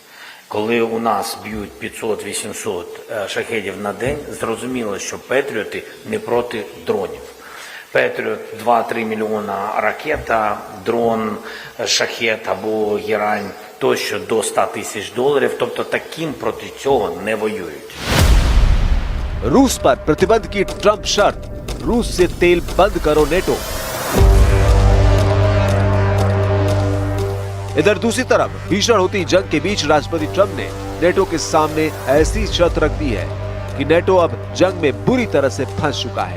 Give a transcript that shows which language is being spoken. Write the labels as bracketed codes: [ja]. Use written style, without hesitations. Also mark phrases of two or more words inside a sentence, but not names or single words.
[uk] Коли у нас б'ють 500-800 шахедів на день, зрозуміло, що патріоти не проти дронів. Патріот 2-3 мільйона ракета, дрон, шахет або герань тощо до $100 тисяч. Тобто таким проти цього не воюють. [hi] रूस पर प्रतिबंध की ट्रंप शर्त, रूस से तेल बंद करो नेटो। इधर दूसरी तरफ भीषण होती जंग के बीच राष्ट्रपति ट्रंप ने नेटो के सामने ऐसी शर्त रख दी है कि नेटो अब जंग में बुरी तरह से फंस चुका है।